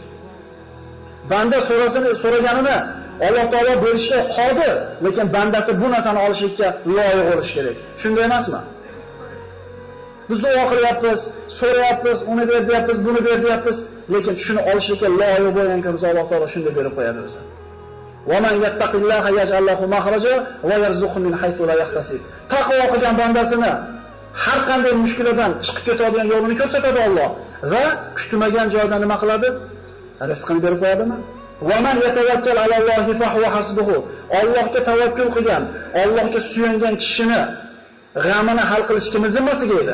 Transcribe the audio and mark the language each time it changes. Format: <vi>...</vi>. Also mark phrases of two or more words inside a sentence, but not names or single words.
<uz>Banda so'raganini Alloh taolo berishga qodir, lekin bandasi bu narsani olishga loyiq bo'lish kerak. Shunday emasmi? Biz duo qilyapmiz, so'rayapmiz, uni ber deyapmiz, buni ber deyapmiz, lekin shuni olishga loyiq bo'lgan kimsa Alloh taolo shunday berib qo'yadi o'zi.</uz> <ar>ومن يتق الله يجعل له مخرجا ويرزقه من حيث لا يحتسب.</ar> <uz>Taqvo qilgan bandasini har qanday mushkuldan chiqib ketadigan yo'lini ko'rsatadi Alloh va kutmagan joydan nima qiladi? Rizqini berib qo'yadimi?</uz> <ar>ومن يتوكل على الله فهو حسبه.</ar> <uz>Allohga tavakkul qilgan, Allohga suyangan kishini g'amini hal qilish kimning zimmasiga edi?</uz>